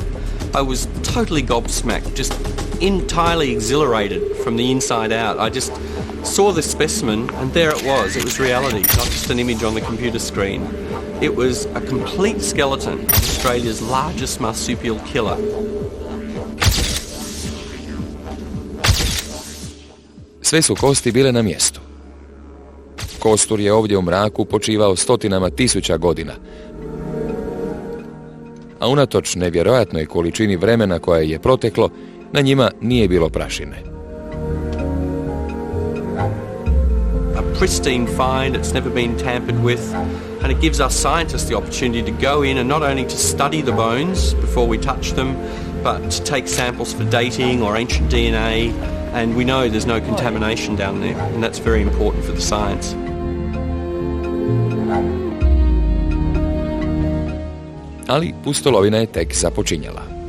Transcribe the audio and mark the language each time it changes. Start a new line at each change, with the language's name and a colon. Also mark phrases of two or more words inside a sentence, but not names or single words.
English: I was totally gobsmacked, just entirely exhilarated from the inside out. I just saw this specimen and there it was. It was reality, not just an image on the computer screen. It was a complete skeleton of Australia's largest marsupial killer.
Croatian: Sve su kosti bile na mjestu. Kostur je ovdje u mraku počivao stotinama tisuća godina, a unatoč nevjerojatnoj količini vremena koja je proteklo, na njima nije bilo prašine.
English: A pristine find, it's never been tampered with, and it gives us scientists the opportunity to go in and not only to study the bones before we touch them, but to take samples for dating or ancient DNA, and we know there's no contamination down there, and that's very important for the science.
Croatian: Ali pustolovina je tek započinjala.